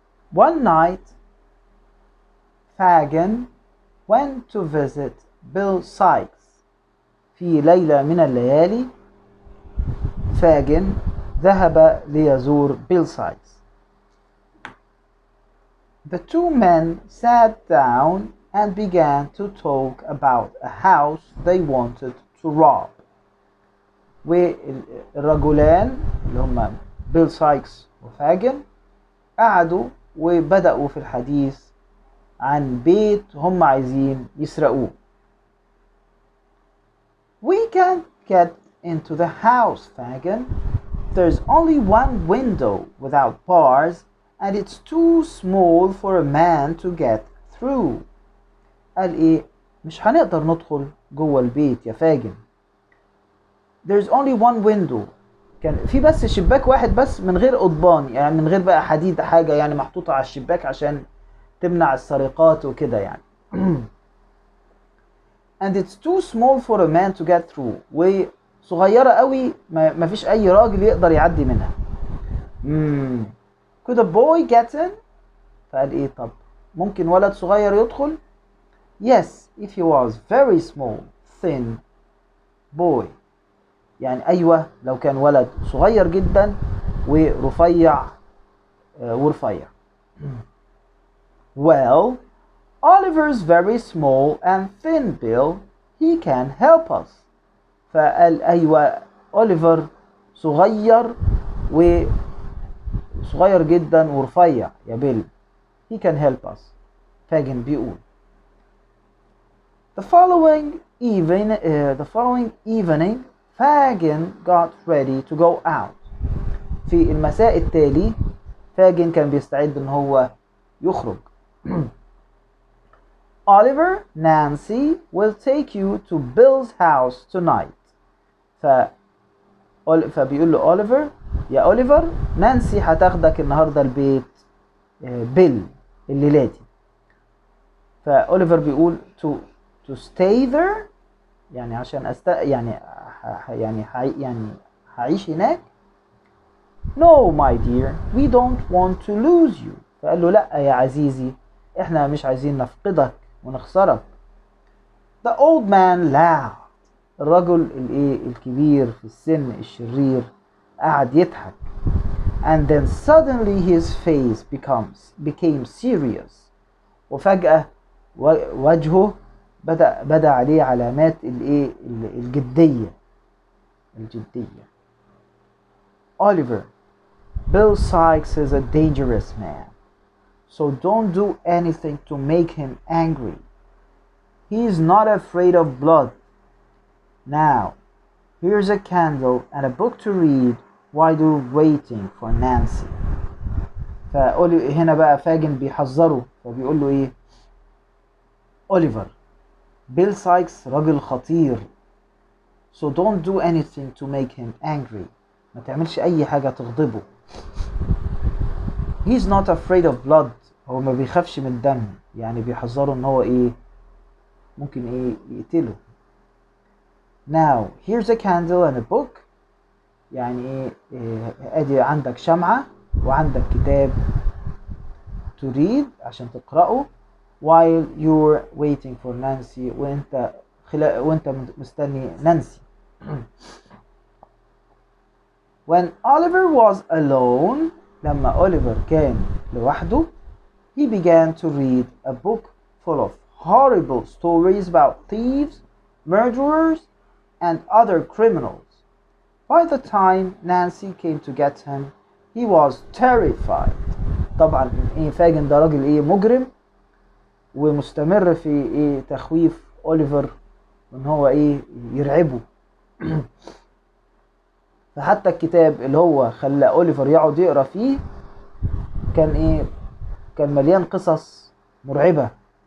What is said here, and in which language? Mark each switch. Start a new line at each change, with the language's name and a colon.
English: One night, Fagin went to visit Bill Sykes.
Arabic: في ليلة من الليالي فاجن ذهب ليزور بيل سايكس.
English: The two men sat down and began to talk about a house they wanted to rob.
Arabic: والرجلان اللي هم بيل سايكس وفاجن قعدوا وبدأوا في الحديث عن بيت هم عايزين يسرقوه.
English: We can't get into the house, Fagin. There's only one window without bars and it's too small for a man to get through.
Arabic: قال ايه مش هنقدر ندخل جوه البيت يا فاجن.
English: There's only one window.
Arabic: كان في بس شباك واحد بس من غير قضبان يعني من غير بقى حديد حاجة يعني محطوطة على الشباك عشان تمنع السرقات وكده يعني.
English: And it's too small for a man to get through.
Arabic: وصغيرة قوي ما فيش أي راجل يقدر يعدي منها.
English: Could a boy get in؟
Arabic: فقال إيه طب ممكن ولد صغير يدخل؟
English: Yes, if he was very small, thin boy.
Arabic: يعني أيوة لو كان ولد صغير جدا ورفيع ورفيع.
English: Well, Oliver's very small and thin, Bill. He can help us.
Arabic: فقال أيوة أوليفر صغير جدا ورفيع يا بيل.
English: He can help us.
Arabic: فاجن بيقول.
English: The following evening, Fagin got ready to go out.
Arabic: في المساء التالي فاجن كان بيستعد إن هو يخرج.
English: Oliver, Nancy will take you to Bill's house tonight.
Arabic: فبيقول له أوليفر يا أوليفر نانسي هتاخدك النهاردة البيت بيل الليلة دي. فأوليفر بيقول
English: to stay there
Arabic: يعني عشان يعني هعيش هناك.
English: No my dear, we don't want to lose you.
Arabic: فقال له لا يا عزيزي احنا مش عايزين نفقدك ونخسرك.
English: The old man laughed.
Arabic: الرجل الكبير في السن الشرير قعد يضحك.
English: And then suddenly his face became serious.
Arabic: وفجأة وجهه بدأ عليه علامات الجدية.
English: Oliver, Bill Sikes is a dangerous man, so don't do anything to make him angry. He is not afraid of blood. Now, here's a candle and a book to read while you're waiting for Nancy.
Arabic: هنا بقى فاجن بيحذره، فبيقول له ايه؟ أوليفر، بيل سايكس راجل خطير،
English: so don't do anything to make him angry.
Arabic: ما تعملش اي حاجة تغضبه.
English: He's not afraid of blood.
Arabic: هو ما بيخافش من الدم، يعني بيحذره ان هو ممكن يقتله.
English: Now here's a candle and a book.
Arabic: يعني ادي عندك شمعة وعندك كتاب
English: to read
Arabic: عشان تقرأه
English: while you're waiting for Nancy.
Arabic: وانت مستني نانسي.
English: When Oliver was alone,
Arabic: لما أوليفر كان لوحده,
English: he began to read a book full of horrible stories about thieves, murderers, and other criminals. By the time Nancy came to get him, he was terrified.
Arabic: طبعا فاجن ده راجل مجرم ومستمر في تخويف أوليفر ان هو يرعبه. فحتى الكتاب اللي هو خلى أوليفر يقعد يقرأ فيه كان كان مليان قصص مرعبة.